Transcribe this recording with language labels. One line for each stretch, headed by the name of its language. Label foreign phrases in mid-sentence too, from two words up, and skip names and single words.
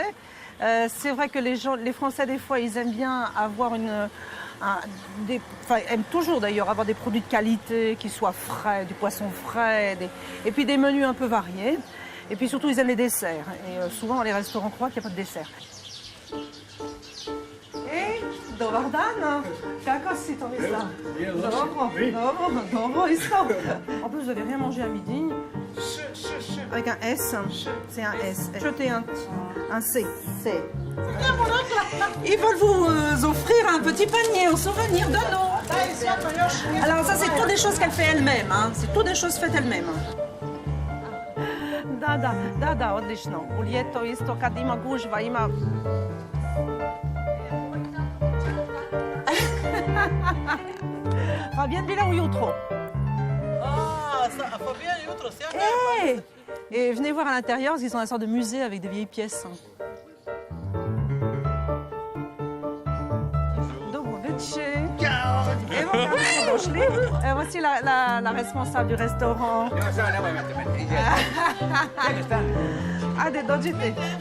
French: C'est vrai que les Français, des fois, ils aiment bien avoir aiment toujours d'ailleurs avoir des produits de qualité qui soient frais, du poisson frais, et puis des menus un peu variés. Et puis surtout, ils aiment les desserts. Et souvent, dans les restaurants croient qu'il n'y a pas de dessert.
Croatian: Hey, dobar dan. Kako si to misla? Dobro, isto.
French: En plus, vous n'avez rien mangé à midi. Avec un S, c'est un S. Jetez un C. C. Ils veulent vous offrir un petit panier en souvenir de nous. Alors ça, c'est toutes des choses qu'elle fait elle-même. Hein. C'est toutes des choses faites elle-même.
Croatian: Da, odlično. U ljeto isto kad ima gužva, ima... Fabienne bila ujutro. Ah, Fabienne ujutro,
French: c'est un Hey! Et venez voir à l'intérieur, parce qu'ils ont une sorte de musée avec des vieilles pièces.
Croatian: Dobroveče.
French: Et voilà, voici la responsable du restaurant.
Croatian: Allez, dođite.